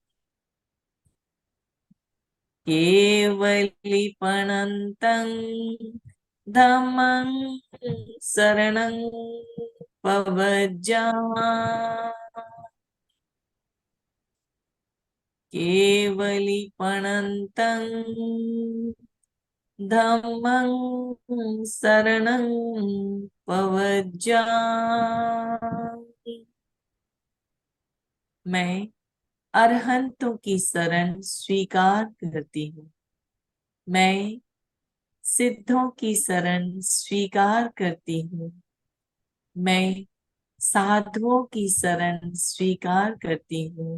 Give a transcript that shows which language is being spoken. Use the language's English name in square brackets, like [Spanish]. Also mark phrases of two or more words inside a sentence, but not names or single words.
[Prakrit languages] केवलिपणन्तं धम्मं शरणं पवज्जामि। केवलिपणन्तं धम्मं शरणं पवज्जामि। [Hindi] मैं अरहंतों की शरण स्वीकार करती हूँ। मैं सिद्धों की शरण स्वीकार करती हूँ। मैं साधुओं की शरण स्वीकार करती हूँ।